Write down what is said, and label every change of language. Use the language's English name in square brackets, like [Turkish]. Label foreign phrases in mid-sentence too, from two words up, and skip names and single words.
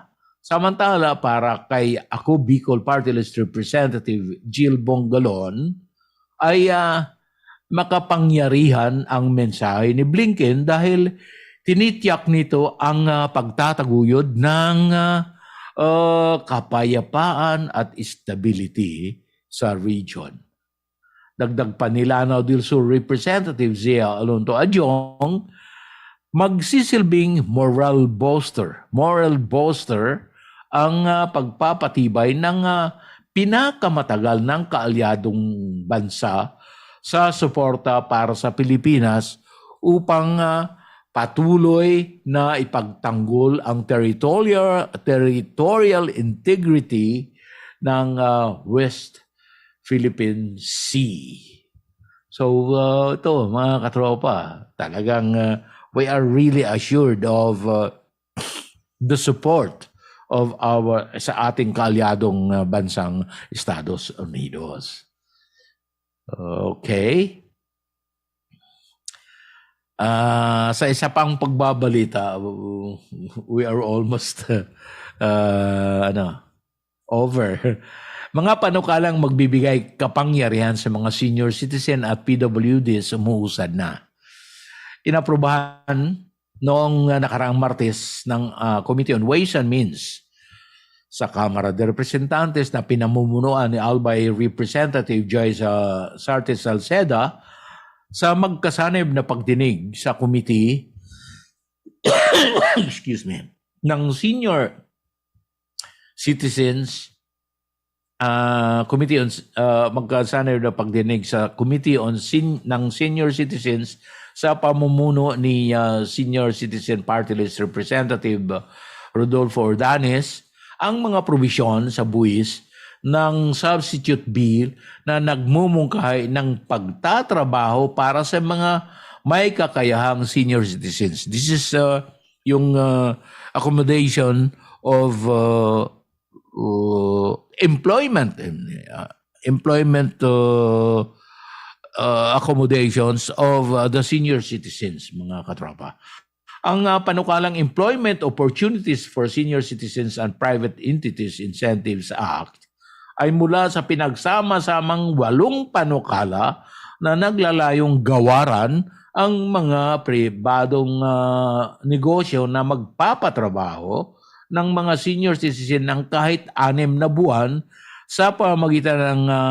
[Filipino] Samantala, para kay Ako Bicol Party List Representative Jill Bongalon, ay makapangyarihan ang mensahe ni Blinken dahil tinitiyak nito ang pagtataguyod ng kapayapaan at stability sa region. Dagdag pa ni Lanao del Sur Representative Zia Alonto Adjong, magsisilbing [English] moral booster [Filipino] ang pagpapatibay ng pinakamatagal ng kaalyadong bansa sa suporta para sa Pilipinas upang patuloy na ipagtanggol ang [English] territorial integrity [Filipino] ng West Philippine Sea. So ito mga katropa, talagang [English] we are really assured of the support of [Filipino] sa ating kaalyadong bansang Estados Unidos. Okay. Sa isa pang pagbabalita, [English] we are almost over. [Filipino] Mga panukalang magbibigay kapangyarihan sa mga senior citizen at PWDs umuusad na. Inaprubahan noong nakaraang Martes ng Committee on Ways and Means sa Kamara de Representantes na pinamumunuan ni Albay Representative Joyce Sarte Salceda sa magkasanib na pagdinig sa committee [English] excuse me, [Filipino] ng Senior Citizens Committee on magkasanib na pagdinig sa Committee on ng Senior Citizens sa pamumuno ni Senior Citizen Party List Representative Rodolfo Ordanes ang mga probisyon sa buwis ng substitute bill na nagmumungkahi ng pagtatrabaho para sa mga may kakayahang senior citizens. [English] This is yung accommodation of employment accommodations of the senior citizens, [Filipino] mga katropa. Ang panukalang Employment Opportunities for Senior Citizens and Private Entities Incentives Act ay mula sa pinagsama-samang 8 panukala na naglalayong gawaran ang mga pribadong negosyo na magpapatrabaho ng mga senior citizen ng kahit 6 na buwan sa pamamagitan ng